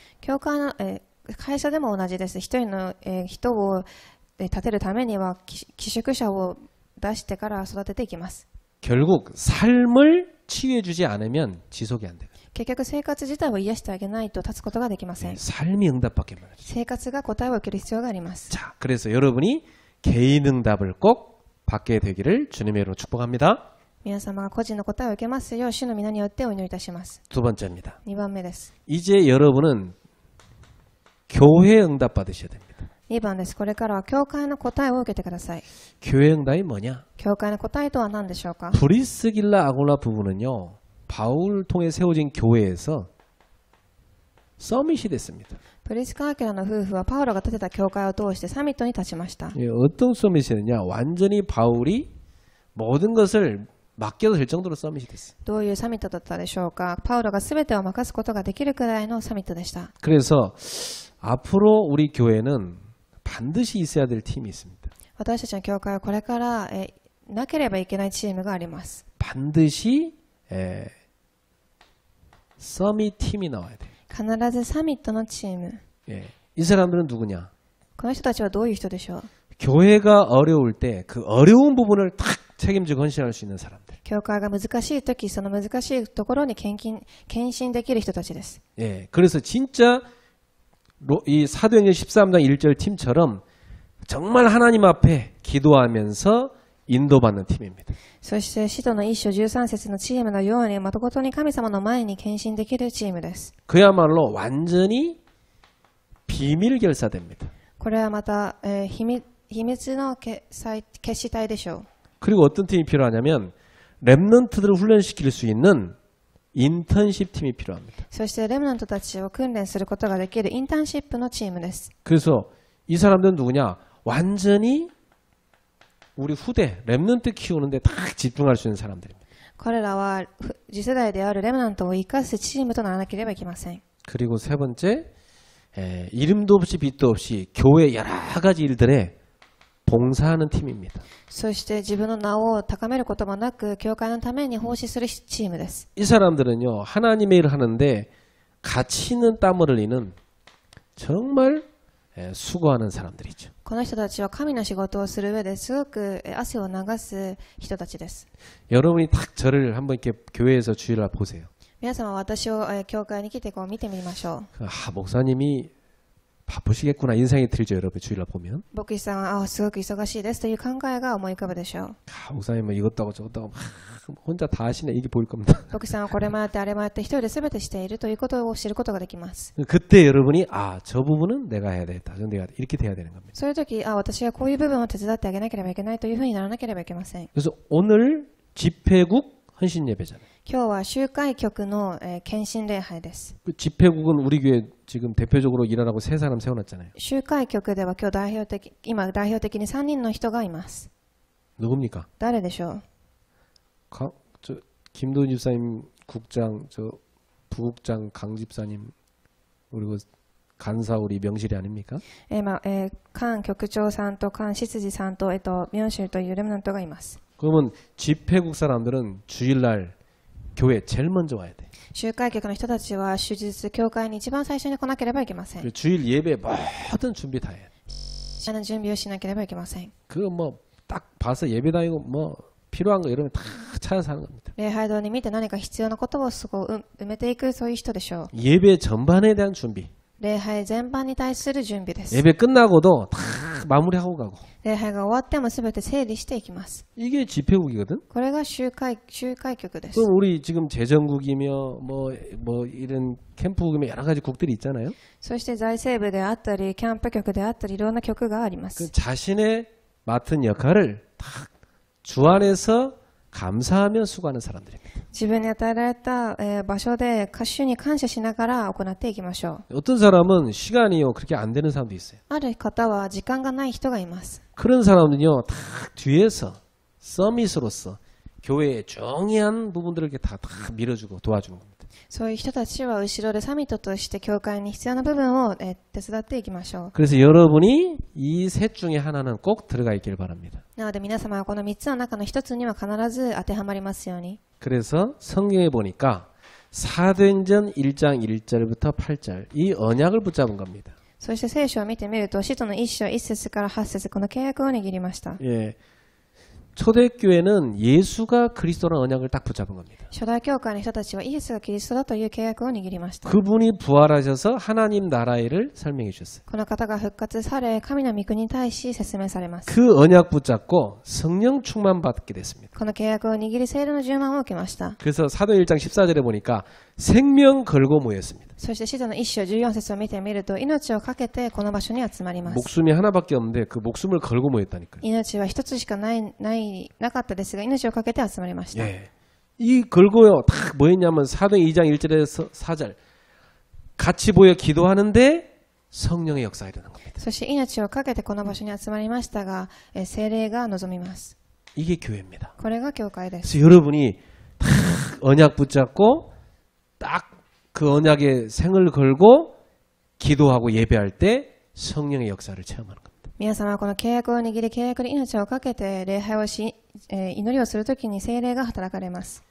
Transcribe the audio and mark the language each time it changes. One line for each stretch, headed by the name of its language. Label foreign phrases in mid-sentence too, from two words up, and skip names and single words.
Japanese: 教会の、会社でも同じです。一人の、人を立てるためには寄宿舎を出してから育てていきます。
Korean: 결국 삶을 치유해주지 않으면 지속이 안 돼요.
Japanese: 結局生活自体を癒してあげないと立つことができません。
Korean: 삶이 응답받게 말이죠.
Japanese: 生活が答えを受ける必要があります。
Korean: 자, 그래서 여러분이 개인 응답을 꼭 받게 되기를 주님의 이름으로 축복합니다.
Japanese: 皆様が個人の答えを受けますよう主の皆によってお祈りいたします。
Korean: 두 번째입니다.
Japanese: 2 番目です。
Korean: 이제 여러분은 교회 응답 받으셔야 됩니다.
Japanese: 2 番です。これからは教会の答えを受けてください。
Korean: 교회 응답이 뭐냐?
Japanese: 教会の答えとは何でしょうか？
Korean: 브리스길라 아굴라 부부는요. 바울 통해 세워진 교회에서 서밋이 됐습니다.
Japanese: プリスカ・アキラの夫婦はパウロが建てた教会を通してサミットに立ちました。
Korean: 예, 어떤 서밋이느냐? 완전히 바울이 모든 것을 맡겨도 될 정도로 서밋이 됐어요.
Japanese: どういうサミットだったでしょうか。パウロが全てを任すことができるくらいのサミットでした。
Korean: 그래서 앞으로 우리 교회는 반드시 있어야 될 팀이 있습니다.
Japanese: 私たちの教会はこれからなければいけないチームがあります。
Korean: 반드시 서밋 팀이 나와야 돼요.
Japanese: 必ずサミットのチーム。
Korean: 예, 이 사람들은 누구냐?
Japanese: この人たちはどういう人でしょう。
Korean: 교회가 어려울 때 그 어려운 부분을 탁 책임지고 헌신할 수 있는 사람들.
Japanese: 教会が難しい時、その難しいところに献身できる人たちです。
Korean: 예, 그래서 진짜 이 사도행전 13장 1절 팀처럼 정말 하나님 앞에 기도하면서 인도받는 팀입니다.
Japanese: そして使徒の一章13節のチームのように誠に神様の前に献身できるチームです。
Korean: 그야말로 완전히 비밀 결사됩니다.
Japanese: これはまた、秘密の決死隊でしょう。
Korean: 그리고 어떤 팀이 필요하냐면 랩넌트들을 훈련시킬 수 있는 인턴십 팀이 필요합니다.
Japanese: そしてレムナントたちを訓練することができるインターンシップのチームです。
Korean: 그래서 이 사람들은 누구냐? 완전히 우리 후대 랩넌트 키우는데 딱 집중할 수 있는 사람들입니다.
Japanese: 彼らは次世代であるレムナントを生かすチームとならなければいけません。
Korean: 그리고 세 번째, 이름도 없이 빛도 없이 교회 여러 가지 일들에 봉사하는 팀입니다.
Japanese: そして自分の名を高めることもなく教会のために奉仕するチームです。
Korean: 이 사람들은요, 하나님의 일을 하는데 가치 있는 땀을 흘리는 정말 수고하는 사람들이죠.
Japanese: この人たちは神の仕事をする上ですごく汗を流す人たちです。
Korean: 여러분이 딱 저를 한번 이렇게 교회에서 주일날 보세요.
Japanese: 皆様私を教会に来てこう見てみましょう。
Korean: 목사님이 바쁘시겠구나 인생이 들죠. 여러분 주일날 보면.
Japanese: 牧師さんはすごく忙しいですという考えが思い浮かぶでしょう。
Korean: 목사님은 이것도 하고 저것도 하고 혼자 다 하시네 이게 보일 겁니다.
Japanese: 牧師さんはこれもやってあれもやって一人で全てしているということを知ることができます。
Korean: 그때 여러분이 저 부분은 내가 해야 되겠다. 내가 이렇게 돼야 되는 겁니다.
Japanese: そういう時、私はこういう部分を手伝ってあげなければいけないというふうにならなければいけません。
Korean: 그래서 오늘 집회국 헌신 예배잖아요.
Japanese: 今日は集会局の献身礼拝です。
Korean: 그 집회국은 우리 교회 지금 대표적으로 일하라고 세 사람 세워놨잖아요.
Japanese: 集会局では今代表的に3人の人がいます。
Korean: 누굽니까?
Japanese: 誰でしょう。
Korean: 김도훈 집사님 국장, 부국장 강 집사님, 그리고 간사 우리 명실이 아닙니까?
Japanese: 菅局長さんと菅執事さんと明州というレムナントがいます。
Korean: 그러면 집회국 사람들은 주일날 교회 제일 먼저 와야 돼.
Japanese: 集会局の人たちは終日教会に一番最初に来なければいけません。
Korean: 주일 예배 모든 준비 다 해야 돼.
Japanese: 準備をしなければいけません。
Korean: 그거 뭐 딱 봐서 예배 다니고 뭐 필요한 거 이러면 다 찾아서 하는 겁니다.
Japanese: 礼拝堂に見て何か必要なことをそこを埋めていくそういう人でしょう。
Korean: 예배 전반에 대한 준비.
Japanese: 礼拝全般に対する準備です。
Korean: 예배 끝나고도 다 마무리하고 가고.
Japanese: 礼拝が終わっても全て整理していきます。
Korean: 이게 집회국이거든.
Japanese: これが集会局です。
Korean: 그럼 우리 지금 재정국이며 뭐 이런 캠프국이며 여러 가지 국들이 있잖아요.
Japanese: そして財政部であったりキャンプ局であったりいろんな局がありま 그 す。
Korean: 자신의 맡은 역할을 딱 주 안에서 감사하며 수고하는 사람들입니다.
Japanese: 自分に与えられた場所で主に感謝しながら行っていきましょう。
Korean: 어떤 사람은 시간이요 그렇게 안 되는 사람도 있어요.
Japanese: ある方は時間がない人がいます。
Korean: 그런 사람은요 다 뒤에서 서밋으로서 교회의 중요한 부분들을 이렇게 다 밀어주고 도와주는 겁니다.
Japanese: そういう人たちは後ろでサミットとして教会に必要な部分を手伝っていきましょう。
Korean: 그래서 여러분이 이 셋 중에 하나는 꼭 들어가 있길 바랍니다.
Japanese: なので皆様はこの3つの中の1つには必ず当てはまりますように。
Korean: 그래서 성경에 보니까 사도행전 1장 1절부터 8절 이 언약을 붙잡은 겁니다.
Japanese: そして聖書を見てみると使徒の1章1節から8節この契約を握りました。
Korean: 예, 초대교회는 예수가 그리스도라는 언약을 딱 붙잡은 겁니다.
Japanese: 初代教会の人たちはイエスがキリストだという契約を握りました。
Korean: 그분이 부활하셔서 하나님 나라의 일을 설명해 주셨어요.
Japanese: この方が復活され神の御国に対し説明されます。
Korean: 그 언약 붙잡고 성령 충만 받게 됐습니다.
Japanese: この契約を握り聖霊の充満を受けました。
Korean: 그래서 사도 1장 14절에 보니까 생명 걸고 모였습니다.
Japanese: そして使徒の1章14節を見てみると命をかけてこの場所に集まります。
Korean: 목숨이 하나밖에 없는데 그 목숨을 걸고 모였다니까요.
Japanese: 命は一つしかなかったですが命をかけて集まりました。
Korean: 예. 이 걸고요 딱 뭐였냐면 사도행 2장 1절에서 4절 같이 모여 기도하는데 성령의 역사가 일어나는 겁니다.
Japanese: そして命をかけてこの場所に集まりましたが、聖霊が望みます。
Korean: 이게 교회입니다.
Japanese: これが教会です。
Korean: 그래서 여러분이 딱 언약 붙잡고 딱 그 언약에 생을 걸고 기도하고 예배할 때 성령의 역사를 체험하는 겁니다.
Japanese: 皆様はこの契約を握り、契約に命をかけて礼拝をし、祈りをするときに聖霊が働かれます。